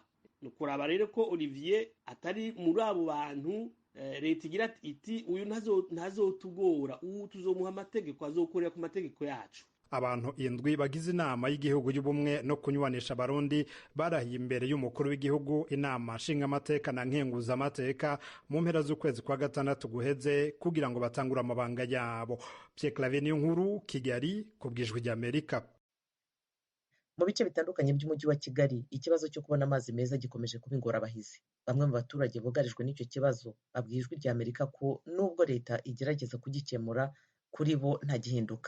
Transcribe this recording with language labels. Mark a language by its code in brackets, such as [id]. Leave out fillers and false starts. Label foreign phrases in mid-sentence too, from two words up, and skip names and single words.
[rn] Nukuraba rero ko Olivier atari muri abo bantu leta igira iti uyu ntazotugora, ubu tuzomuha amategeko, azokorera ku mategeko yacu. Abantu 7 bagize inama y'igihugu y'ubumwe no kunywanisha Abarundi barahiye imbere y'umukuru w'igihugu inama nshingamateka na nkenguzamateka mu mpera z'ukwezi kwa gatandatu guheze kugira ngo batangure amabanga yabo. Pierre Claver Niyonkuru, Kigali, kubw'ijwi ry'Amerika. [rw] Mu bice bitandukanye by'umujyi wa Kigali, ikibazo cyo kubona amazi meza gikomeje kuba ingorabahizi. Bamwe mu baturage bugarijwe n'icyo kibazo babwiye ijwi ry'Amerika ko nubwo leta igerageza kugikemura, kuri bo nta gihinduka.